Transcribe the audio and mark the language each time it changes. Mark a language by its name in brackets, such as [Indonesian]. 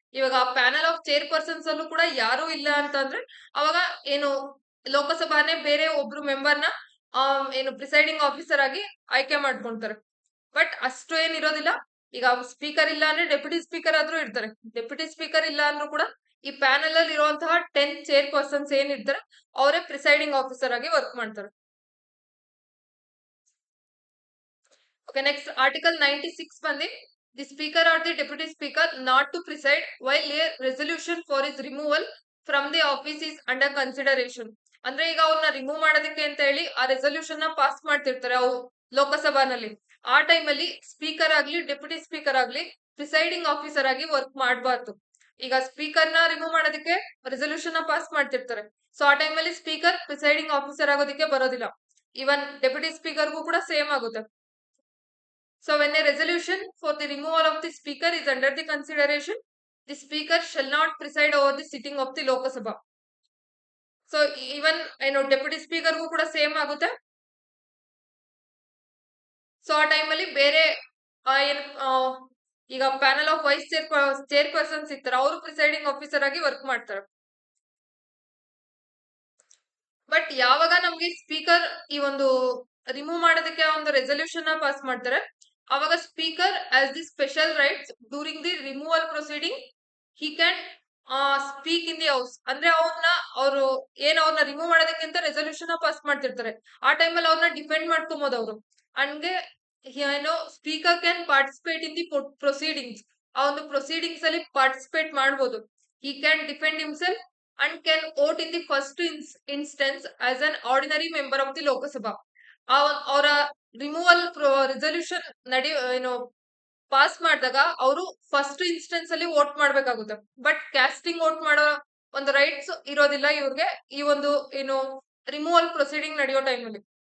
[Kannada] ಇವಾಗ ಆ panel of chair persons ಅಲ್ಲೂ ಕೂಡ ಯಾರು ಇಲ್ಲ ಅಂತಂದ್ರೆ ಅವಾಗ ಏನು ಲೋಕಸಭಾನೇ ಬೇರೆ ಒಬ್ರು ಮೆಂಬರ್ನ ಏನು ಪ್ರಿಸೈಡಿಂಗ್ ಆಫೀಸರ್ ಆಗಿ ಆಯ್ಕೆ ಮಾಡ್ಕೊಂತಾರೆ. ಬಟ್ ಅಷ್ಟು ಏನಿರೋದಿಲ್ಲ. ಈಗ ಸ್ಪೀಕರ್ ಇಲ್ಲ ಅಂದ್ರೆ ಡೆಪ್ಯೂಟಿ ಸ್ಪೀಕರ್ ಆದ್ರೂ ಇರ್ತಾರೆ. ಡೆಪ್ಯೂಟಿ ಸ್ಪೀಕರ್ ಇಲ್ಲ ಅಂದ್ರೂ ಕೂಡ ಈ ಪ್ಯಾನಲ್ ಅಲ್ಲಿ ಇರುವಂತಹ 10 ಚೇರ್ ಪರ್ಸನ್ಸ್ ಏನಿರ್ತಾರೆ ಅವರೇ ಪ್ರಿಸೈಡಿಂಗ್ ಆಫೀಸರ್ ಆಗಿ ವರ್ಕ್ ಮಾಡ್ತಾರೆ. [English] Okay, next Article 96 ಬಂದಿ the speaker or the deputy speaker not to preside while a resolution for his removal from the office is under consideration. [Kannada] ಅಂದ್ರೆ ಈಗ ಅವ್ರನ್ನ ರಿಮೂವ್ ಮಾಡೋದಕ್ಕೆ ಅಂತ ಹೇಳಿ ಆ ರೆಸೊಲ್ಯೂಷನ್ ನ ಪಾಸ್ ಮಾಡ್ತಿರ್ತಾರೆ ಅವ್ರು ಲೋಕಸಭಾನಲ್ಲಿ. ಆ ಟೈಮಲ್ಲಿ ಸ್ಪೀಕರ್ ಆಗ್ಲಿ ಡೆಪ್ಯೂಟಿ ಸ್ಪೀಕರ್ ಆಗ್ಲಿ ಪ್ರಿಸೈಡಿಂಗ್ ಆಫೀಸರ್ ಆಗಿ ವರ್ಕ್ ಮಾಡಬಾರ್ದು. ಈಗ ಸ್ಪೀಕರ್ ನ ರಿಮೂವ್ ಮಾಡೋದಕ್ಕೆ ರೆಸೊಲ್ಯೂಷನ್ ನ ಪಾಸ್ ಮಾಡ್ತಿರ್ತಾರೆ. ಸೊ ಆ ಟೈಮಲ್ಲಿ ಸ್ಪೀಕರ್ ಪ್ರಿಸೈಡಿಂಗ್ ಆಫೀಸರ್ ಆಗೋದಕ್ಕೆ ಬರೋದಿಲ್ಲ. ಇವನ್ ಡೆಪ್ಯೂಟಿ ಸ್ಪೀಕರ್ಗೂ ಕೂಡ ಸೇಮ್ ಆಗುತ್ತೆ. [English] So when a resolution for the removal of the speaker is under the consideration, the speaker shall not preside over the sitting of the Lok Sabha. So even [Kannada] deputy ಸ್ಪೀಕರ್ಗೂ ಕೂಡ same ಆಗುತ್ತೆ. So ಆ ಟೈಮಲ್ಲಿ ಬೇರೆ ಏನ್ ಈಗ panel of vice chair persons ಇರ್ತಾರೆ ಅವರು presiding officer ಆಗಿ ವರ್ಕ್ ಮಾಡ್ತಾರೆ. [English] but [Kannada] ಯಾವಾಗ ನಮ್ಗೆ ಸ್ಪೀಕರ್ ಈ ಒಂದು ರಿಮೂವ್ ಮಾಡೋದಕ್ಕೆ ಒಂದು ರೆಸೊಲ್ಯೂಷನ್ ಪಾಸ್ ಮಾಡ್ತಾರೆ ಅವಾಗ [English] Speaker as the special rights during the removal proceeding he can speak in the house. [Kannada] ಅಂದ್ರೆ ಅವ್ರನ್ನ ಅವ್ರನ್ನ ರಿಮೂವ್ ಮಾಡೋದಕ್ಕಿಂತ ರೆಸೊಲ್ಯೂಷನ್ ಪಾಸ್ ಮಾಡ್ತಿರ್ತಾರೆ. ಆ ಟೈಮಲ್ಲಿ ಅವ್ರನ್ನ ಡಿಫೆಂಡ್ ಮಾಡ್ಕೊಬಹುದು ಅವರು. ಹಂಗೆ [English] Speaker can participate in the proceedings. [Kannada] ಆ ಒಂದು ಪ್ರೊಸೀಡಿಂಗ್ಸ್ ಅಲ್ಲಿ ಪಾರ್ಟಿಸಿಪೇಟ್ ಮಾಡಬಹುದು. [English] He can defend himself and can vote in the first instance as an ordinary member of the Lok Sabha. [Kannada] ಅವರ ರಿಮೂವಲ್ ರೆಸೊಲ್ಯೂಷನ್ ಪಾಸ್ ಮಾಡಿದಾಗ ಅವರು ಫಸ್ಟ್ ಇನ್ಸ್ಟೆನ್ಸ್ ಅಲ್ಲಿ vote ಮಾಡ್ಬೇಕಾಗುತ್ತೆ. But casting vote ಮಾಡೋ ಒಂದು ರೈಟ್ಸ್ ಇರೋದಿಲ್ಲ ಇವ್ರಿಗೆ ಈ ಒಂದು ರಿಮೂವಲ್ ಪ್ರೊಸೀಡಿಂಗ್ ನಡೆಯೋ ಟೈಮಲ್ಲಿ.